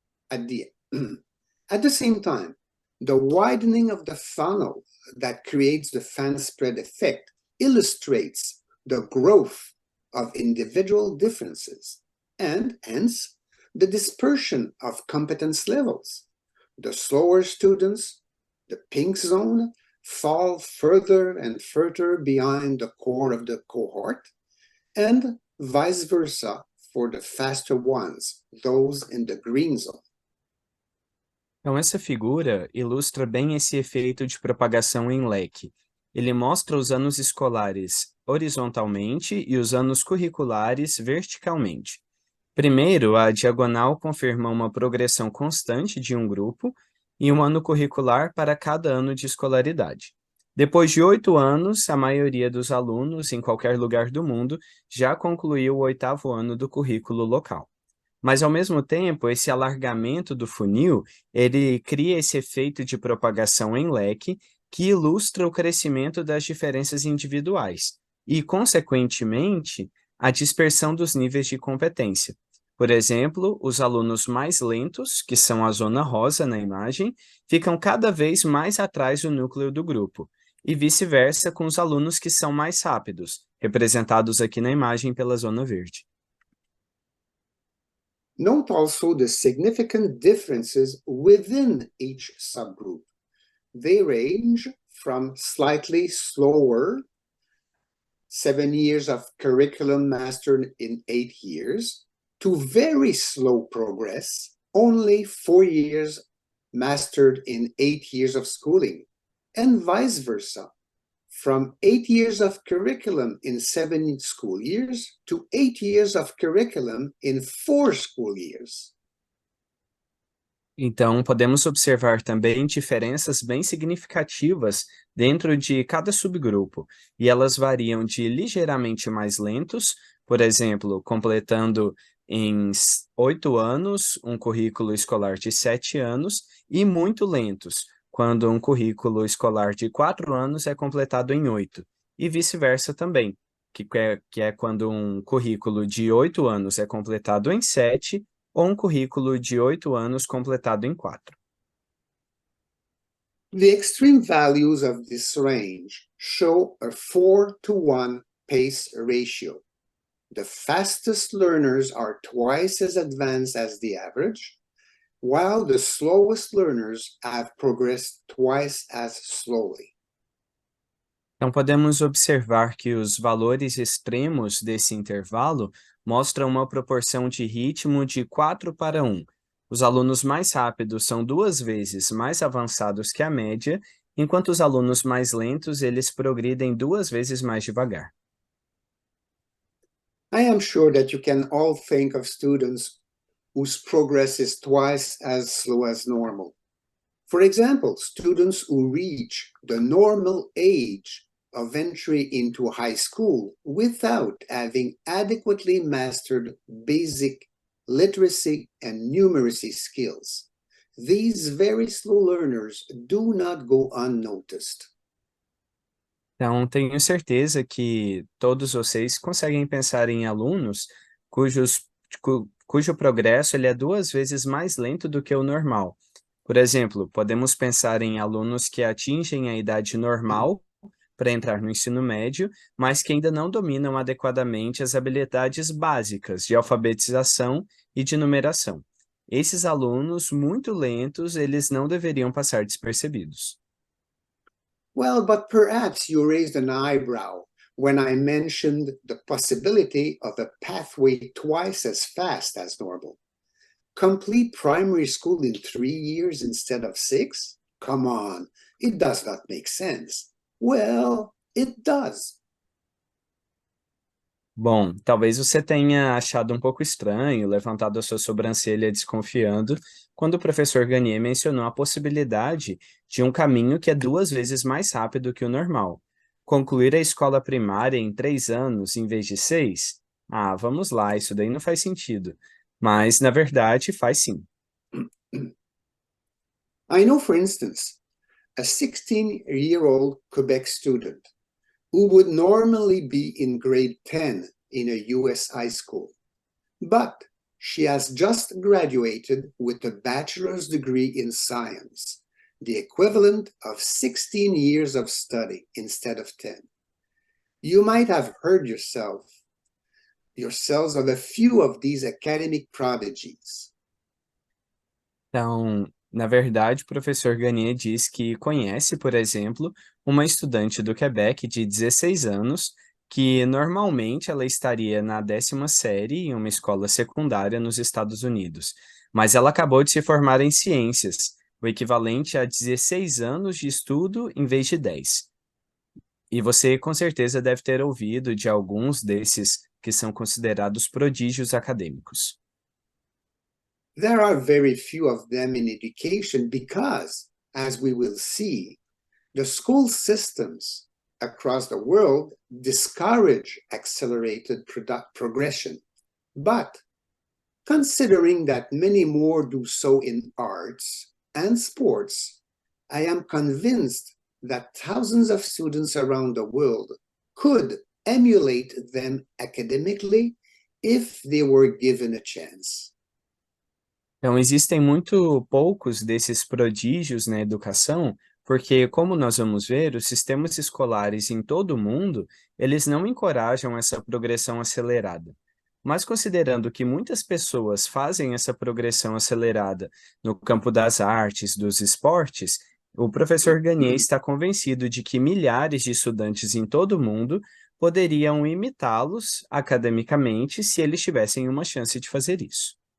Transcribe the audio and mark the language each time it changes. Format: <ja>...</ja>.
<en>At the same time, the widening of the funnel that creates the fan spread effect illustrates the growth of individual differences and, hence, the dispersion of competence levels. The slower students, the pink zone, fall further and further behind the core of the cohort, and vice versa for the faster ones, those in the green zone.</en> <pt>Então, essa figura ilustra bem esse efeito de propagação em leque. Ele mostra os anos escolares horizontalmente e os anos curriculares verticalmente. Primeiro, a diagonal confirma uma progressão constante de um grupo e um ano curricular para cada ano de escolaridade. Depois de 8 anos, a maioria dos alunos, em qualquer lugar do mundo, já concluiu o 8º ano do currículo local. Mas, ao mesmo tempo, esse alargamento do funil, ele cria esse efeito de propagação em leque que ilustra o crescimento das diferenças individuais e, consequentemente, a dispersão dos níveis de competência. Por exemplo, os alunos mais lentos, que são a zona rosa na imagem, ficam cada vez mais atrás do núcleo do grupo, e vice-versa com os alunos que são mais rápidos, representados aqui na imagem pela zona verde.</pt> <en>Note also the significant differences within each subgroup. They range from slightly slower, 7 years of curriculum mastered in 8 years, to very slow progress, only 4 years mastered in 8 years of schooling, and vice versa, from 8 years of curriculum in 7 school years to 8 years of curriculum in 4 school years.</en> <pt>Então, podemos observar também diferenças bem significativas dentro de cada subgrupo, e elas variam de ligeiramente mais lentos, por exemplo, completando em 8 anos um currículo escolar de 7 anos, e muito lentos, quando um currículo escolar de 4 anos é completado em 8, e vice-versa também, que é quando um currículo de 8 anos é completado em 7 ou um currículo de 8 anos completado em 4.</pt> <en>The extreme values of this range show a 4-to-1 pace ratio. The fastest learners are twice as advanced as the average, while the slowest learners have progressed twice as slowly.</en> <pt>Então, podemos observar que os valores extremos desse intervalo mostram uma proporção de ritmo de 4:1. Os alunos mais rápidos são 2 vezes mais avançados que a média, enquanto os alunos mais lentos, eles progridem 2 vezes mais devagar.</pt> <en>I am sure that you can all think of students whose progress is twice as slow as normal. For example, students who reach the normal age of entry into high school without having adequately mastered basic literacy and numeracy skills. These very slow learners do not go unnoticed.</en> <pt>Então, tenho certeza que todos vocês conseguem pensar em alunos cujo progresso ele é 2 vezes mais lento do que o normal. Por exemplo, podemos pensar em alunos que atingem a idade normal para entrar no ensino médio, mas que ainda não dominam adequadamente as habilidades básicas de alfabetização e de numeração. Esses alunos muito lentos, eles não deveriam passar despercebidos.</pt> <en>Well, but perhaps you raised an eyebrow when I mentioned the possibility of a pathway twice as fast as normal. Complete primary school in 3 years instead of 6? Come on, it does not make sense. Well, it does.</en> <pt>Bom, talvez você tenha achado um pouco estranho, levantado a sua sobrancelha desconfiando, quando o professor Gagné mencionou a possibilidade de um caminho que é 2 vezes mais rápido que o normal. Concluir a escola primária em 3 anos em vez de 6? Ah, vamos lá, isso daí não faz sentido. Mas, na verdade, faz sim.</pt> <en>I know, for instance, a 16-year-old Quebec student who would normally be in grade 10 in a US high school, but she has just graduated with a bachelor's degree in science, the equivalent of 16 years of study instead of 10. You might have heard yourselves of a few of these academic prodigies.</en> <pt>Então, na verdade, o professor Gagné diz que conhece, por exemplo, uma estudante do Quebec de 16 anos, que normalmente ela estaria na 10ª série em uma escola secundária nos Estados Unidos, mas ela acabou de se formar em ciências, o equivalente a 16 anos de estudo em vez de 10. E você com certeza deve ter ouvido de alguns desses que são considerados prodígios acadêmicos.</pt> <en>There are very few of them in education because, as we will see, the school systems across the world discourage accelerated progression. But considering that many more do so in arts and sports, I am convinced that thousands of students around the world could emulate them academically if they were given a chance.</en> <pt>Então, existem muito poucos desses prodígios na educação, porque, como nós vamos ver, os sistemas escolares em todo o mundo, eles não encorajam essa progressão acelerada. Mas considerando que muitas pessoas fazem essa progressão acelerada no campo das artes, dos esportes, o professor Gagné está convencido de que milhares de estudantes em todo o mundo poderiam imitá-los academicamente se eles tivessem uma chance de fazer isso.</pt>